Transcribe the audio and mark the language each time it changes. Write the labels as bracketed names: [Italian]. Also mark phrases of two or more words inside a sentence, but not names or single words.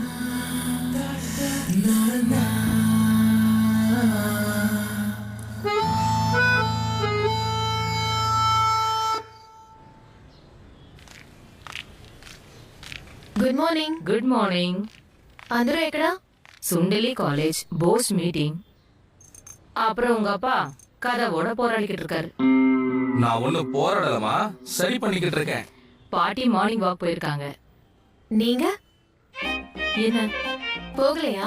[English] Good morning. Good morning. [Telugu] అందరూ ఎక్కడ? [Tamil] சுண்டலி காலேஜ் போஸ் மீட்டிங். அப்புறம் உங்க அப்பா கதவோட போராடிக்கிட்டு இருக்காரு. நான் ஒண்ணு போராடலமா, சரி பண்ணிக்கிட்டு இருக்கேன். பாட்டி [English] morning walk [Tamil] போயிருக்காங்க. நீங்க என்ன போகலையா?